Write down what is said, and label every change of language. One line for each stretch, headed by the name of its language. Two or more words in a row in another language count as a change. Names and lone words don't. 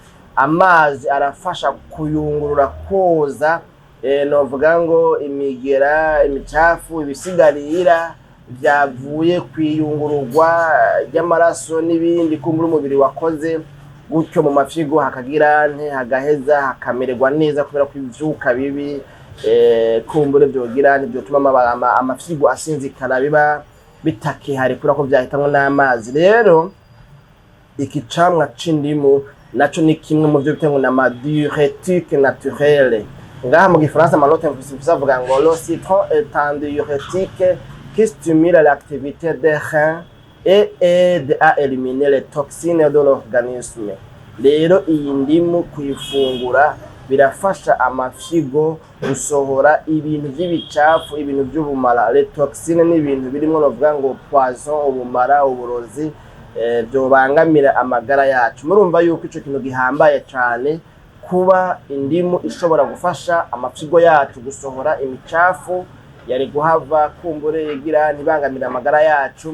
Rundi: amazi arafasha kuyungurura koza novuga ngo imigera, imicafu, ibisigarira byavuye kwiyungururwa ry'amaraso n'ibindi kumbura umubiri wakoze, gutyo mu mafyigo hakagirante hagaheza hakamererwa neza kubera ko ivyuka bibi kumbure byogirante byotuma amafyigo asinzikara biba bitakihari kubera ko byahitanwa n'amazi. Rero iki camwa c'indimu naco ni kimwe mu byo bitengo na
French: diurétique naturelle.
Rundi: Ngaha mu gifaransa malote mvuga ngo
French: le citron est un diurétique qui stimule l'activité des reins et aide à éliminer les toxines de l'organisme.
Rundi: Rero iyi ndimu kuyifungura birafasha amafyigo gusohora ibintu by'ibicafu, ibintu by'ubumara.
French: Les toxines
Rundi: ni ibintu birimo novuga ngo poison, ubumara, uburozi byobangamira amagara yacu. Murumva yuko ico kintu gihambaye cyane kuba indimu ishobora gufasha amafyigo yacu gusohora imicafu yari guhava kumbure yigira ntibangamira amagara yacu.